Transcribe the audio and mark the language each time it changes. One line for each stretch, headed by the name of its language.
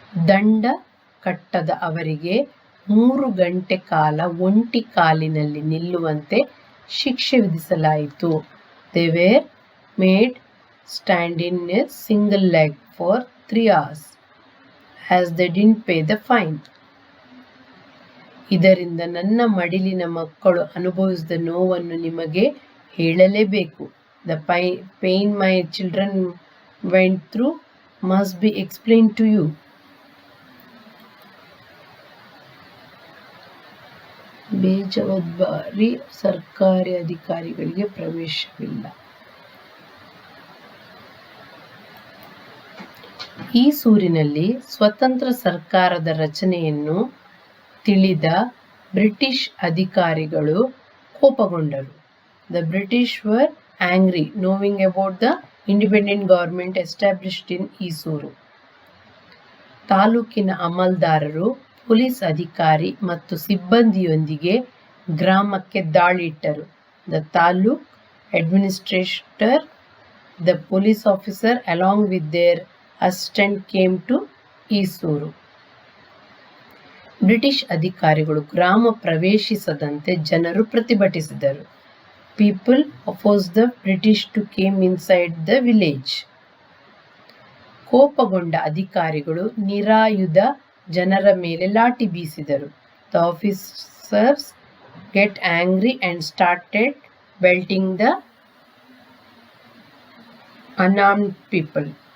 Kannada: ದಂಡ ಕಟ್ಟದ ಅವರಿಗೆ 3 ಗಂಟೆ ಕಾಲ ಒಂಟಿ ಕಾಲಿನಲ್ಲಿ ನಿಲ್ಲುವಂತೆ ಶಿಕ್ಷೆ ವಿಧಿಸಲಾಯಿತು.
English: They were made stand in a single leg for 3 hours as they didn't pay the fine.
Kannada: ಇದರಿಂದ ನನ್ನ ಮಡಿಲಿನ ಮಕ್ಕಳು ಅನುಭವಿಸಿದ ನೋವನ್ನು ನಿಮಗೆ ಹೇಳಲೇಬೇಕು.
English: The pain my children went through must be explained to you.
Kannada: ಬೇಜವಾಬ್ದಾರಿ ಸರ್ಕಾರಿ ಅಧಿಕಾರಿಗಳಿಗೆ ಪ್ರವೇಶವಿಲ್ಲ. ಈಸೂರಿನಲ್ಲಿ ಸ್ವತಂತ್ರ ಸರ್ಕಾರದ ರಚನೆಯನ್ನು ತಿಳಿದ ಬ್ರಿಟಿಷ್ ಅಧಿಕಾರಿಗಳು ಕೋಪಗೊಂಡರು.
English: The British were angry knowing about the independent government established in Isuru.
Kannada: ತಾಲೂಕಿನ ಅಮಲ್ದಾರರು ಪೊಲೀಸ್ ಅಧಿಕಾರಿ ಮತ್ತು ಸಿಬ್ಬಂದಿಯೊಂದಿಗೆ ಗ್ರಾಮಕ್ಕೆ ದಾಳಿ ಇಟ್ಟರು.
English: The taluk administrator, the police officer along with their assistant came to Isuru.
Kannada: British ಅಧಿಕಾರಿಗಳು ಗ್ರಾಮ ಪ್ರವೇಶಿಸದಂತೆ ಜನರು ಪ್ರತಿಭಟಿಸಿದರು.
English: People opposed the British to came inside the village.
Kannada: ಕೋಪಗೊಂಡ ಅಧಿಕಾರಿಗಳು ನಿರಾಯುಧ ಜನರ ಮೇಲೆ ಲಾಠಿ ಬೀಸಿದರು.
English: The officers get angry and started belting the unarmed people.